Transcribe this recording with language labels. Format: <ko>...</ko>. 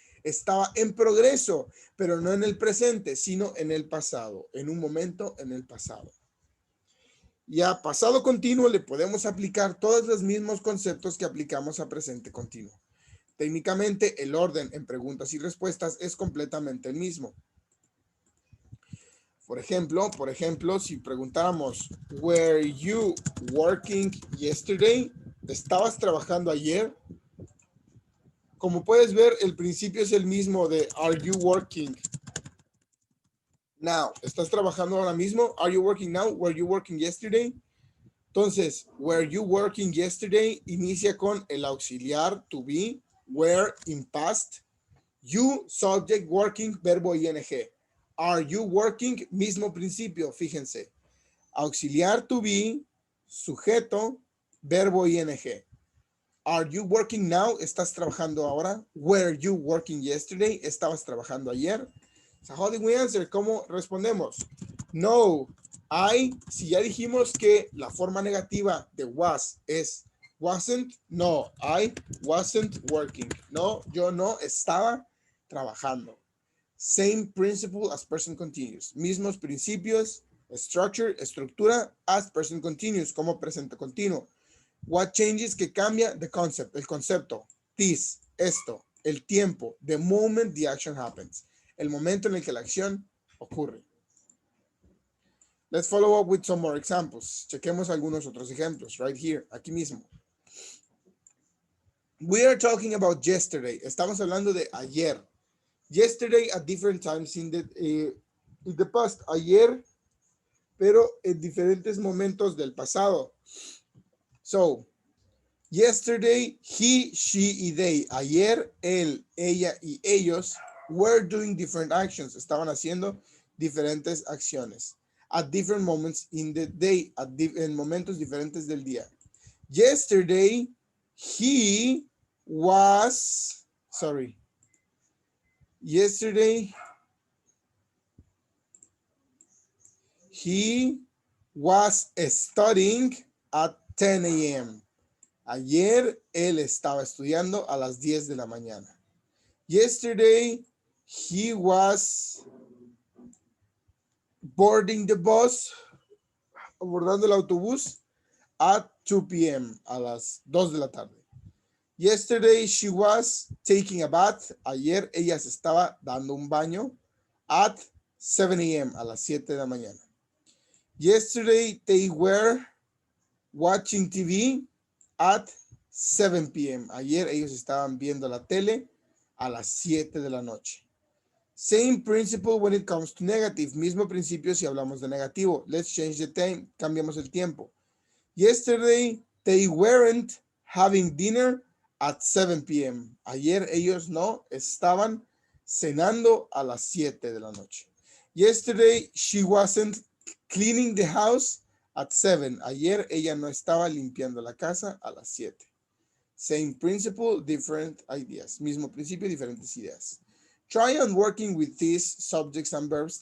<es>Estaba en progreso, pero no en el presente, sino en el pasado, en un momento en el pasado. Y a pasado continuo le podemos aplicar todos los mismos conceptos que aplicamos a presente continuo. Técnicamente, el orden en preguntas y respuestas es completamente el mismo. Por ejemplo, si preguntáramos,</es> <en>were you working yesterday?</en> <es>¿Estabas trabajando ayer? Como puedes ver, el principio es el mismo de</es> <en>are you working now?</en> <es>¿Estás trabajando ahora mismo?</es> <en>Are you working now? Were you working yesterday? Entonces, were you working yesterday?</en> <es>Inicia con el auxiliar to be, were in past, you, subject, working, verbo ing.</es> <en>Are you working?</en> <es>Mismo principio, fíjense. Auxiliar to be, sujeto, verbo ing.</es> <en>Are you working now?</en> <es>¿Estás trabajando ahora?</es> <en>Were you working yesterday?</en> <es>¿Estabas trabajando ayer?</es> <en>So how did we answer?</en> <es>¿Cómo respondemos? No, si ya dijimos que la forma negativa de was es wasn't,</es> <en>no, I wasn't working.</en> <es>No, yo no estaba trabajando.</es> <en>Same principle as present continuous.</en> <es>Mismos principios,</es> <en>structure,</en> <es>estructura,</es> <en>as present continuous,</en> <es>como presente continuo.</es> <en>What changes,</en> <es>que cambia,</es> <en>the concept,</en> <es>el concepto.</es> <en>This,</en> <es>esto, el tiempo,</es> <en>the moment the action happens.</en> <es>El momento en el que la acción ocurre.</es> <en>Let's follow up with some more examples.</en> <es>Chequemos algunos otros ejemplos,</es> <en>right here,</en> <es>aquí mismo.</es> <en>We are talking about yesterday.</en> <es>Estamos hablando de ayer.</es> <en>Yesterday at different times in the past.</en> <es>Ayer, pero en diferentes momentos del pasado.</es> <en>So, yesterday, he, she y they.</en> <es>Ayer, él, ella y ellos</es> <en>were doing different actions.</en> <es>Estaban haciendo diferentes acciones.</es> <en>At different moments in the day.</en> <es>En momentos diferentes del día.</es> <en>Yesterday, he was, yesterday, he was studying at 10 a.m.</en> <es>Ayer él estaba estudiando a las 10 de la mañana.</es> <en>Yesterday, he was boarding the bus,</en> <es>abordando el autobús</es> <en>at 2 p.m.</en> <es>a las 2 de la tarde.</es> <en>Yesterday, she was taking a bath.</en> <es>Ayer ella se estaba dando un baño</es> <en>at 7 a.m.</en> <es>a las 7 de la mañana.</es> <en>Yesterday, they were watching TV at 7 p.m.</en> <es>Ayer ellos estaban viendo la tele a las 7 de la noche.</es> <en>Same principle when it comes to negative.</en> <es>Mismo principio si hablamos de negativo.</es> <en>Let's change the time.</en> <es>Cambiamos el tiempo.</es> <en>Yesterday, they weren't having dinner at 7 p.m.</en> <es>Ayer ellos no estaban cenando a las 7 de la noche.</es> <en>Yesterday, she wasn't cleaning the house at 7.</en> <es>Ayer ella no estaba limpiando la casa a las 7.</es> <en>Same principle, different ideas.</en> <es>Mismo principio, diferentes ideas.</es> <en>Try on working with these subjects and verbs.</en>